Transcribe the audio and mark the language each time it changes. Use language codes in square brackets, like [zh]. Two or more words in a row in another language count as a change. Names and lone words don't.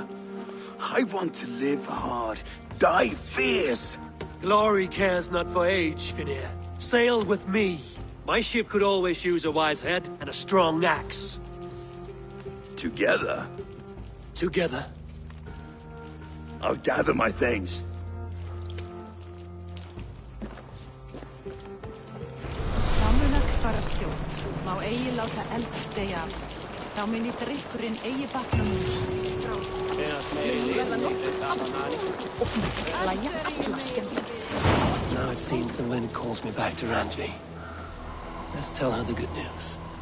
[en] I want to live hard, die fierce. Glory cares not for age, Finnir. Sail with me. My ship could always use a wise head and a strong axe. Together? Together. I'll gather my things. [is] Má eigi láta eldur deyja af. Þá muni drykkurinn eigi batna mús. [en] Now it seems the wind calls me back to Randvi. Let's tell her the good news.